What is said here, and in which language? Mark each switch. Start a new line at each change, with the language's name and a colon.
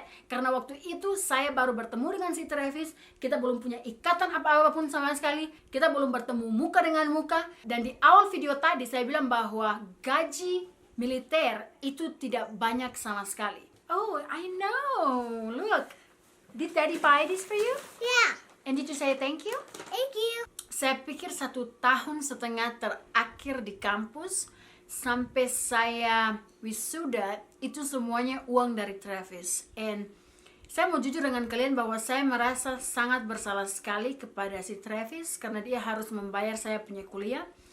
Indonesian: Karena waktu itu saya baru bertemu dengan si Travis, kita belum punya ikatan apa-apapun sama sekali, kita belum bertemu muka dengan muka. Dan di awal video tadi saya bilang bahwa gaji militer itu tidak banyak sama sekali.
English: Oh, I know. Look, did Daddy buy this for you? Yeah. And did you say thank you? Thank you.
Indonesian: Saya pikir 1,5 tahun terakhir di kampus sampai saya wisuda, itu semuanya uang dari Travis. And saya mau jujur dengan kalian bahwa saya merasa sangat bersalah sekali kepada si Travis karena dia harus membayar saya punya kuliah.